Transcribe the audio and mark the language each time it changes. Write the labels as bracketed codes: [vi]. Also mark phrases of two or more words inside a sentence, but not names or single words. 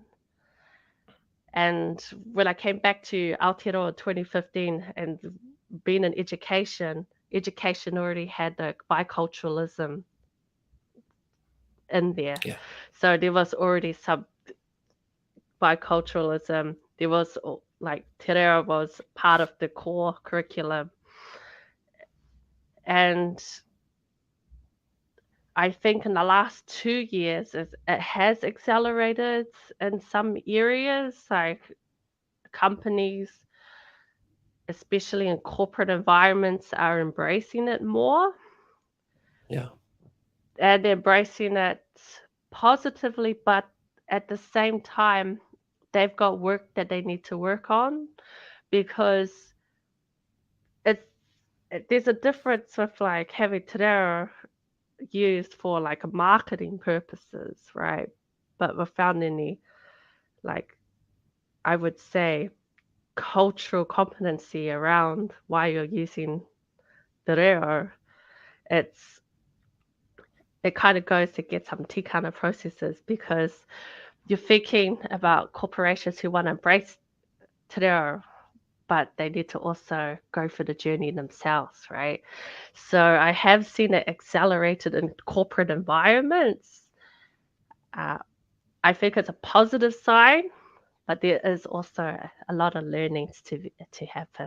[en] And when I came back to Aotearoa in 2015 and being in education already had the biculturalism in there. Yeah. So there was already some biculturalism. There was like te reo was part of the core curriculum. And I think in the last 2 years it has accelerated in some areas, like companies, especially in corporate environments, are embracing it more Yeah. and embracing it positively, but at the same time, they've got work that they need to work on because it's there's a difference with like having te reo used for like marketing purposes, right? But without any like I would say cultural competency around why you're using te reo. It's it kind of goes to get some tikana processes because you're thinking about corporations who want to embrace te reo but they need to also go for the journey themselves, right? So I have seen it accelerated in corporate environments. I think it's a positive sign, but there is also a lot of learnings to happen.